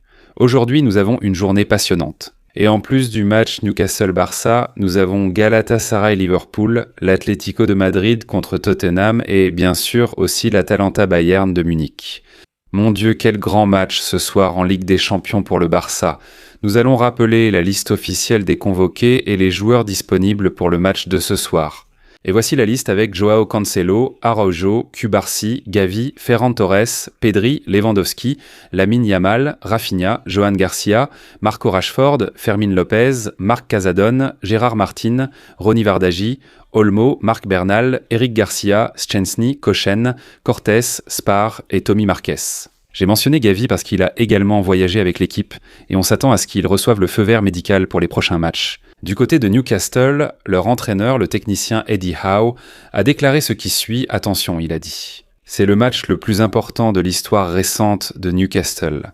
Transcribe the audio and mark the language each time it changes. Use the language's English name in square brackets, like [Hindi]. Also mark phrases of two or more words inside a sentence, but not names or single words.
[French] Aujourd'hui, nous avons une journée passionnante. Et en plus du match Newcastle-Barça, nous avons Galatasaray-Liverpool, l'Atlético de Madrid contre Tottenham et bien sûr aussi l'Atalanta-Bayern de Munich. Mon Dieu, quel grand match ce soir en Ligue des Champions pour le Barça. Nous allons rappeler la liste officielle des convoqués et les joueurs disponibles pour le match de ce soir. Et voici la liste avec Joao Cancelo, Araujo, Cubarsí, Gavi, Ferran Torres, Pedri, Lewandowski, Lamine Yamal, Rafinha, Johan Garcia, Marco Rashford, Fermín López, Marc Casadón, Gérard Martin, Ronny Bardghji, Olmo, Marc Bernal, Eric Garcia, Szczęsny, Koscielny, Cortés, Spar et Tommy Marquez. J'ai mentionné Gavi parce qu'il a également voyagé avec l'équipe et on s'attend à ce qu'il reçoive le feu vert médical pour les prochains matchs. Du côté de Newcastle, leur entraîneur, le technicien Eddie Howe, a déclaré ce qui suit. Attention, il a dit. C'est le match le plus important de l'histoire récente de Newcastle.